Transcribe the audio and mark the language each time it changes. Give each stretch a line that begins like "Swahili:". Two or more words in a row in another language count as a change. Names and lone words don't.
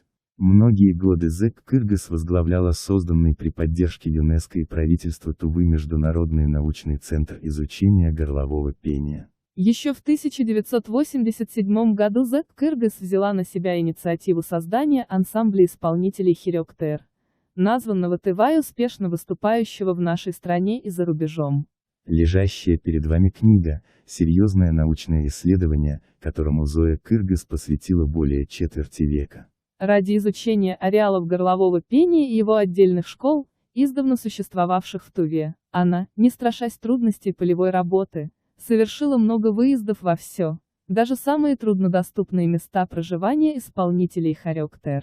Russian: Многие годы Зоя Кыргыз возглавляла созданный при поддержке ЮНЕСКО и правительства Тувы Международный научный центр изучения горлового пения. Еще в 1987 году Зоя Кыргыз взяла на себя инициативу создания ансамбля исполнителей хирёктер, названного Тыва и успешно выступающего в нашей стране и за рубежом. Лежащая перед вами книга – серьезное научное исследование, которому Зоя Кыргыз посвятила более четверти века. Ради изучения ареалов горлового пения и его отдельных школ, издавна существовавших в Туве, она, не страшась трудностей полевой работы, совершила много выездов во все, даже самые труднодоступные места проживания исполнителей хирёктер.